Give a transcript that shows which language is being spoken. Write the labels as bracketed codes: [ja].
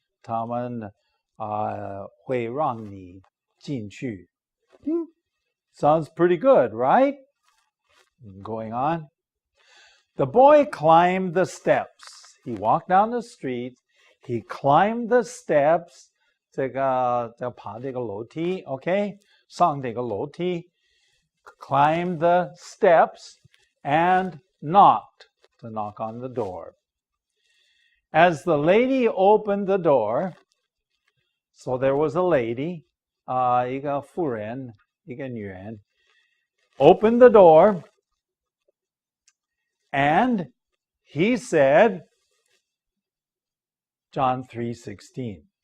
[zh] 他们会让你进去. [en] Sounds pretty good, right? Going on. The boy climbed the steps. He walked down the street. He climbed the steps. [zh] 这个爬这个楼梯 okay? 上这个楼梯 [en] climbed the steps and knocked, to knock on the door. As the lady opened the door, so there was a lady, [zh] 一个妇人，一个女人, [en] opened the door, and he said, John 3:16.